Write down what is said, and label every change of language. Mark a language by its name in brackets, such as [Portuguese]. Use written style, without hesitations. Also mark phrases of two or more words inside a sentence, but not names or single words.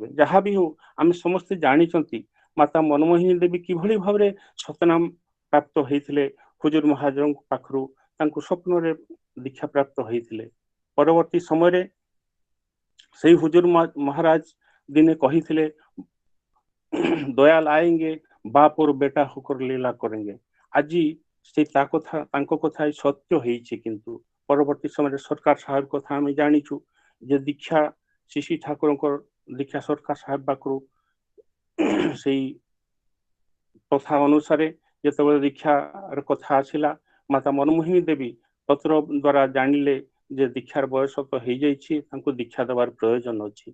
[Odia] ଯାହା ବି ହଉ ଆମେ ସମସ୍ତେ ଜାଣିଛନ୍ତି ମାତା ମନମୋହିନୀ ଦେବୀ କିଭଳି ଭାବରେ ସତନାମ ପ୍ରାପ୍ତ ହେଇଥିଲେ। ହୁଜୁର ମହାରାଜଙ୍କ ପାଖରୁ ତାଙ୍କୁ ସ୍ୱପ୍ନରେ ଦୀକ୍ଷା ପ୍ରାପ୍ତ ହେଇଥିଲେ। ପରବର୍ତ୍ତୀ ସମୟରେ ସେଇ ହୁଜୁର ମହାରାଜ ଦିନେ କହିଥିଲେ [Hindi] दयाल आएंगे बाप और बेटा होकर लीला करेंगे। [Odia] ଆଜି ସେ ତାଙ୍କ କଥା ସତ୍ୟ ହେଇଛି। କିନ୍ତୁ ପରବର୍ତ୍ତୀ ସମୟରେ ସରକାର ସାହେବ କଥା ଆମେ ଜାଣିଛୁ ଯେ ଦୀକ୍ଷା ଶ୍ରୀ ଠାକୁରଙ୍କ ଦୀକ୍ଷା ସରକାର ସାହେବ ପାଖରୁ ସେଇ ପ୍ରଥା ଅନୁସାରେ ଯେତେବେଳେ ଦୀକ୍ଷାର କଥା ଆସିଲା, ମାତା ମନମୋହିନୀ ଦେବୀ ପତ୍ର ଦ୍ୱାରା ଜାଣିଲେ ଯେ ଦୀକ୍ଷାର ବୟସ ତ ହେଇଯାଇଛି, ତାଙ୍କୁ ଦୀକ୍ଷା ଦେବାର ପ୍ରয়োଜନ ଅଛି।